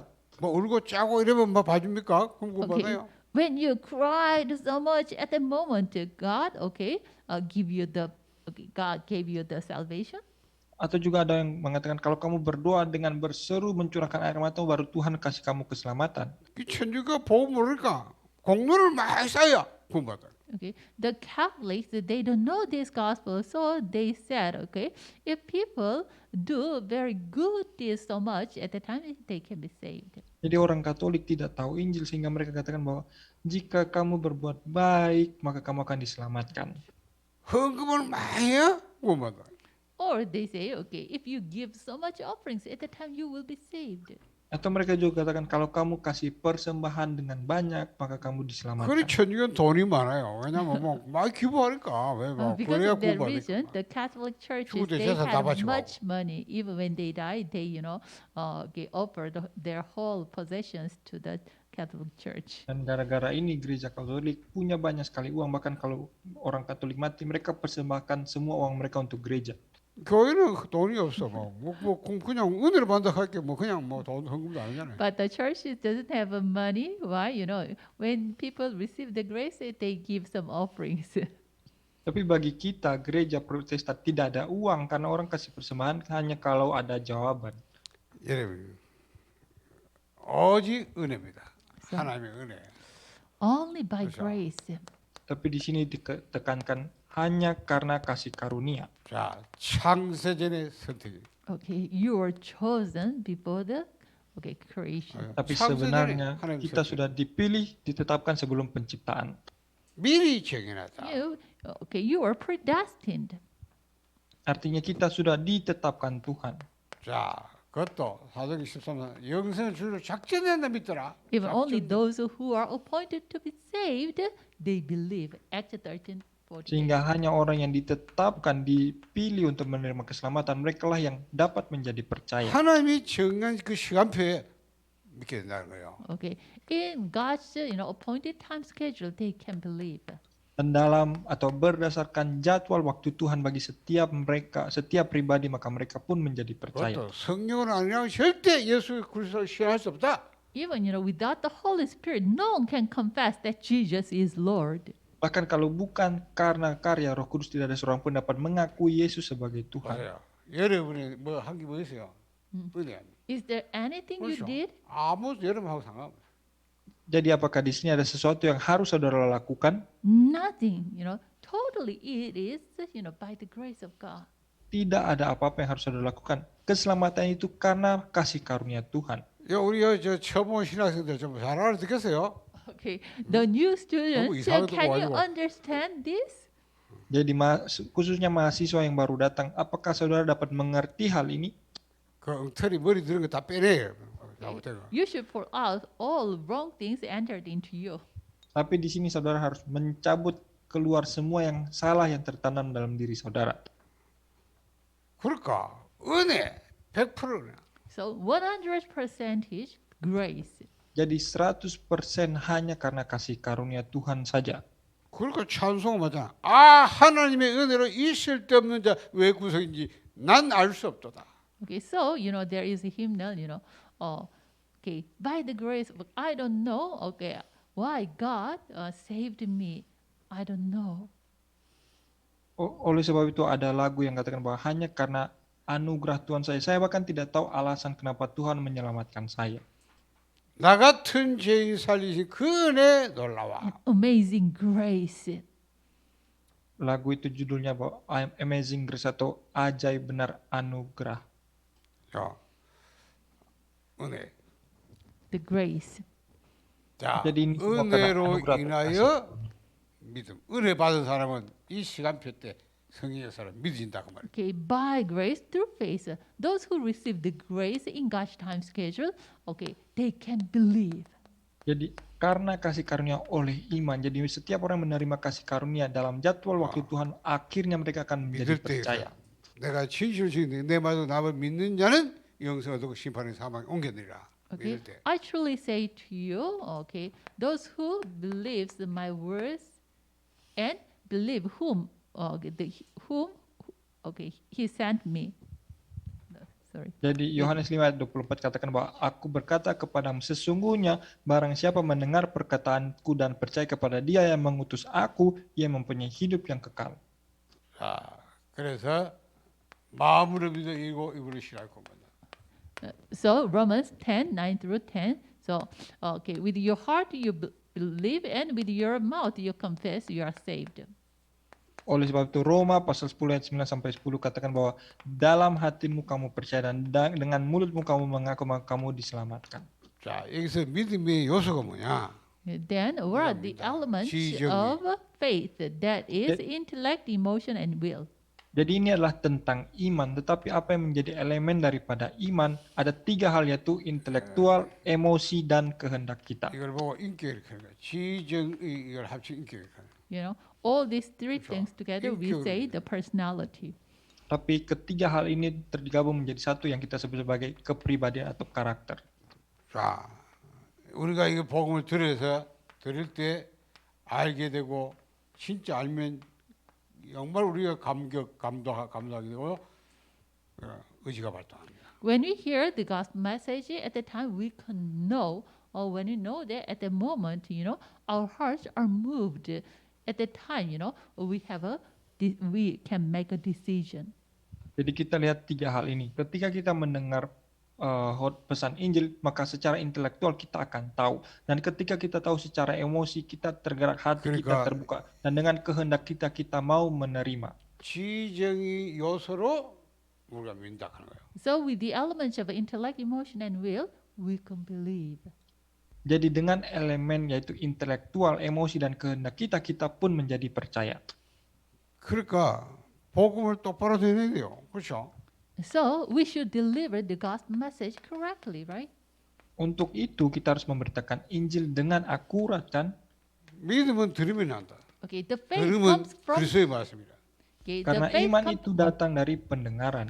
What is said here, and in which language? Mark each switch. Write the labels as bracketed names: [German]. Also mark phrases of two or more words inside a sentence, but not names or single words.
[Korean] 뭐 울고 짜고 이러면 뭐 봐줍니까? 그럼 그거 [English] Okay, [Korean] 받아요. [English] when you cried so much at the moment, God, God gave you the salvation. [Indonesian] Atau juga ada yang mengatakan kalau kamu berdoa dengan berseru mencurahkan air mata baru Tuhan kasih kamu keselamatan. [Korean] 이 천주가 복음 모르니까 공로를 많이 쌓아야 구원받아요. [English] Okay, the Catholics, they don't know this gospel, so they said, okay, if people do very good deeds so much at the time, they can be saved. [Indonesian] Jadi orang Katolik tidak tahu Injil sehingga mereka katakan bahwa jika kamu berbuat baik maka kamu akan diselamatkan. [Korean] 헌금을 많이 해야 구원받아요. [English] Or they say, okay, if you give so much offerings at the time, you will be saved. [Indonesian] Atau mereka juga katakan kalau kamu kasih persembahan dengan banyak maka kamu [Korean] 그래 [Indonesian] diselamatkan. [Korean] 천주교는 돈이 많아요. 왜냐면 뭐 많이 기부하니까 왜뭐 [English] Because [Korean] 그래야 [English] of that reason, [Korean] 구원받으니까. [English] the Catholic churches, [Korean] 죽을 때 [English] they [Korean] 재산 다 [English] have [Korean] 바치고 [English] much money. Even when they die, they, offer their whole possessions to the Catholic Church. [Indonesian] Dan gara-gara ini gereja Katolik punya banyak sekali uang, bahkan kalau orang Katolik mati mereka persembahkan semua uang mereka untuk gereja. [Korean] 교회는 돈이 없어. 그냥 은혜를 받는다 할게 뭐 그냥 뭐 돈 헌금도 안 하잖아요. [English] But the church doesn't have money. Why? When people receive the grace, they give some offerings. [Indonesian] Tapi bagi kita gereja Protestan tidak ada uang karena orang kasih persembahan hanya kalau ada jawaban. [Korean] 여러분, 오직 은혜입니다. [English] So- [Korean] 하나님의 은혜. [English] Only by [Korean] 그렇죠. [English] grace. [Indonesian] Tapi di sini ditekankan hanya karena kasih karunia. [Korean] 자, 창세전의 선택이. [English] Okay, you were chosen before the creation. [Indonesian] Tapi [Korean] 창세전에 [Indonesian] sebenarnya [Korean] 하나님 [Indonesian] kita [Korean] 선택. [Indonesian] sudah dipilih, ditetapkan sebelum penciptaan. [Korean] 미리 정해놨다. [English] You were predestined. [Indonesian] Artinya kita sudah ditetapkan Tuhan. [Korean] 자, 그것도 사도행 13장 영생을 주로 작정한다 믿더라. [English] Even only [Korean] 작정. [English] those who are appointed to be saved, they believe. Acts 13:48. [Indonesian] Sehingga hanya orang yang ditetapkan, dipilih untuk menerima keselamatan, mereka lah yang dapat menjadi percaya. [Korean] 하나님이 정한 그 시간표에 믿게 된다는 거예요. [English] Okay, in God's appointed time schedule, they can believe. [Indonesian] Dan dalam atau berdasarkan jadwal waktu Tuhan bagi setiap mereka, setiap pribadi, maka mereka pun menjadi percaya. [Korean] 그것도 성령을 아니라면 절대 예수 그리스도를 시인할 수 없다. [English] Even without the Holy Spirit, no one can confess that Jesus is Lord. [Indonesian] Bahkan kalau bukan karena karya Roh Kudus, tidak ada seorang pun dapat mengakui Yesus sebagai Tuhan. [Korean] 맞아요. 여러분이 뭐 한 게 뭐 있어요? 은혜. [English] Is there anything you [Korean] 그렇죠. [English] did? [Korean] 아무 여러분하고 상관없어요. [Indonesian] Jadi apakah di sini ada sesuatu yang harus saudara lakukan? [English] Nothing. Totally it is by the grace of God. [Indonesian] Tidak ada apa-apa yang harus saudara lakukan. Keselamatan itu karena kasih karunia Tuhan. [Korean] 야, 우리 저 처음 온 신학생들 좀 잘 알아듣겠어요? [English] Okay, the new students, [Korean] 이상하게 [English] can you [Korean] 와가지고. [English] understand this? [Indonesian] Jadi khususnya mahasiswa yang baru datang, apakah saudara dapat mengerti hal ini? [Korean] 그 엉터리 머리 드는 거 다 빼내요. 잘못된 거. [English] You should pour out all wrong things entered into you. [Indonesian] Tapi di sini saudara harus mencabut keluar semua yang salah yang tertanam dalam diri saudara. [Korean] 그러니까 은혜 100%는 [English] So 100% grace. [Indonesian] Jadi 100% hanya karena kasih karunia Tuhan saja. [Korean] 그러니까 찬송하잖아. 아 하나님의 은혜로 있을 데 없는 자 왜 구속인지 난 알 수 없도다. [English] Okay, so there is a hymnal, by the grace of I don't know, why God saved me, I don't know. [Indonesian] Oleh sebab itu ada lagu yang katakan bahwa hanya karena anugerah Tuhan saya bahkan tidak tahu alasan kenapa Tuhan menyelamatkan saya. [Korean] 나 같은 죄인 살리신 그 은혜 놀라워. [English] Amazing grace. [Indonesian] Lagu itu judulnya bahwa Amazing Grace atau Ajaib Benar Anugerah. [Korean] 자, 은혜. [English] The grace. [Korean] 자, [Indonesian] jadi ini semua karena [Korean] 은혜로 [Indonesian] anugerah [Korean] 인하여 믿음. 은혜 받은 사람은 이 시간표 때 성령의 사람 믿어진다 그 말이에요. [English] Okay, by grace through faith. Those who receive the grace in God's time schedule, they can believe. [Indonesian] Jadi karena kasih karunia oleh iman, jadi setiap orang menerima kasih karunia dalam jadwal waktu Tuhan, akhirnya mereka akan menjadi [Korean] 믿을 때 [Indonesian] percaya. [Korean] 내가 진실을 지는데 내 말도 나를 믿는 자는 영생을 얻고 심판의 사망에 옮겨내리라. [English] Okay, [Korean] 믿을 때. [English] I truly say to you, those who believes my words and believe whom, he sent me. No, sorry. [Indonesian] Jadi Yohanes 5 ayat 24 katakan bahwa aku berkata kepadamu sesungguhnya barang siapa mendengar perkataanku dan percaya kepada dia yang mengutus aku, ia mempunyai hidup yang kekal. [Korean] 자, 그래서 마음으로 믿어 이고 입으로 신할 겁니다. [English] So Romans 10:9-10. So with your heart you believe and with your mouth you confess you are saved. [Indonesian] Oleh sebab itu Roma pasal 10 ayat 9 sampai 10 katakan bahwa dalam hatimu kamu percaya dan dengan mulutmu kamu mengaku maka kamu diselamatkan. [Korean] 자, 여기서 믿음의 요소가 뭐냐? [English] Then what are the elements [Korean] 지정이. [English] of faith? That is intellect, emotion, and will. [Indonesian] Jadi ini adalah tentang iman, tetapi apa yang menjadi elemen daripada iman? Ada 3 hal yaitu intelektual, emosi, dan kehendak kita. [Korean] 이걸 보고 인격을 하는 거야. 지정의 이걸 합친 인격을 하는 거야. [English] All these three [Korean] 그렇죠. [English] things together we [Korean] 인격을 [English] say the personality. [Indonesian] Tapi ketiga hal ini tergabung menjadi satu yang kita sebut sebagai kepribadian atau karakter. [Korean] 자, 우리가 이거 복음을 들을 때 알게 되고 진짜 알면 정말 우리가 감동하게 되고 의지가 발동합니다. [English] When we hear the gospel message, at the time we can know, or when we know that at the moment, our hearts are moved. At the time, we can make a decision. [Indonesian] Jadi kita lihat 3 hal ini. Ketika kita mendengar pesan Injil, maka secara intelektual kita akan tahu. Dan ketika kita tahu secara emosi, kita tergerak, hati kita [Korean] 그러니까 [Indonesian] terbuka. Dan dengan kehendak kita mau menerima. [Korean] 지정이 요소로 우리가 믿는다 하는 거예요. [English] So with the elements of intellect, emotion, and will, we can believe. [Indonesian] Jadi dengan elemen yaitu intelektual, emosi, dan kehendak kita pun menjadi percaya. [Korean] 그러니까 복음을 똑바로 전해야 돼요. 그렇죠? [English] So we should deliver the gospel message correctly, right? [Indonesian] Untuk itu kita harus memberitakan Injil dengan akurat kan? [Korean] 믿음은 들으면 한다. [English] Okay, the faith [Korean] 들으면 [English] comes from [Korean] 그리스도의 말씀이다. [English] okay, [Indonesian] Karena [English] the faith [Indonesian] iman [English] comes [Indonesian] itu datang dari pendengaran.